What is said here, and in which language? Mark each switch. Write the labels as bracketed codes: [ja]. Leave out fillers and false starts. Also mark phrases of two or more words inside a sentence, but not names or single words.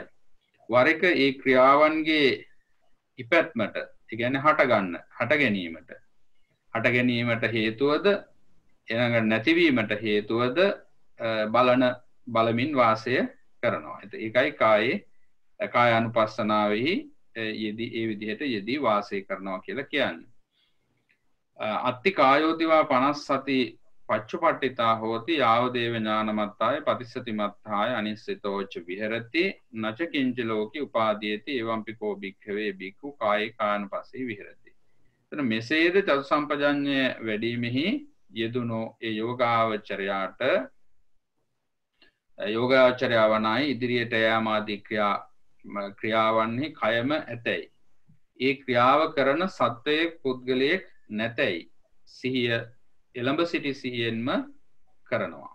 [si] වර එක ඒ ක්‍රියාවන්ගේ ඉපැත්මට කියන්නේ හට ගැනීමට හේතුවද ඊළඟට නැතිවීමට හේතුවද බලමින් වාසය කරනවා. ඒකයි කායානුපස්සනාවෙහි යෙදී ඒ විදිහට යෙදී වාසය කරනවා කියලා කියන්නේ. [pi] අත්ති කායෝදිවා 50 සති පච්චුපට්ඨිතා හෝති යාවදේව ඥානමත්තාය පතිස්සතිමත්තාය අනිස්සිතෝච විහෙරති නච කිංච ලෝකේ උපාදීයති එවම්පිකෝ භික්ඛවේ භික්ඛු කායේ කායනුපස්සී විහෙරති. [si] එතන මෙසේද චතු සම්පජඤ්ඤය වැඩිමෙහි යෙදුණෝ ඒ යෝගාචරයවනයි ඉදිරියට යාම ආදී ක්‍රියාවන්හි කයම ඇතැයි. ඒ ක්‍රියාව කරන සත්වයේ පුද්ගලයෙක් නැතැයි සිහිය එළඹ සිටි සිහියෙන්ම කරනවා.